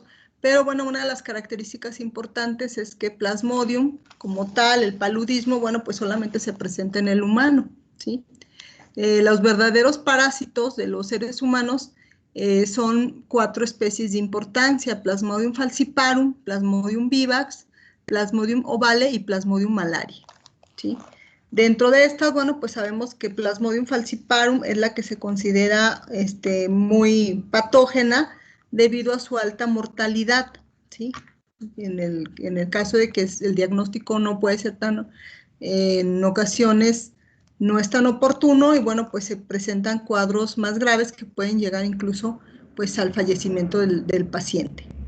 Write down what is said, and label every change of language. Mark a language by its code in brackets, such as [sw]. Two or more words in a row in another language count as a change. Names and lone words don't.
[es] Pero bueno, una de las características importantes es que Plasmodium, como tal, el paludismo, bueno, pues solamente se presenta en el humano, ¿sí? Los verdaderos parásitos de los seres humanos son 4 especies de importancia: Plasmodium falciparum, Plasmodium vivax, Plasmodium ovale y Plasmodium malaria, ¿sí? Dentro de estas, bueno, pues sabemos que Plasmodium falciparum es la que se considera muy patógena debido a su alta mortalidad, ¿sí? En el caso de que el diagnóstico no puede ser en ocasiones no es tan oportuno, y bueno, pues se presentan cuadros más graves que pueden llegar incluso pues al fallecimiento del paciente.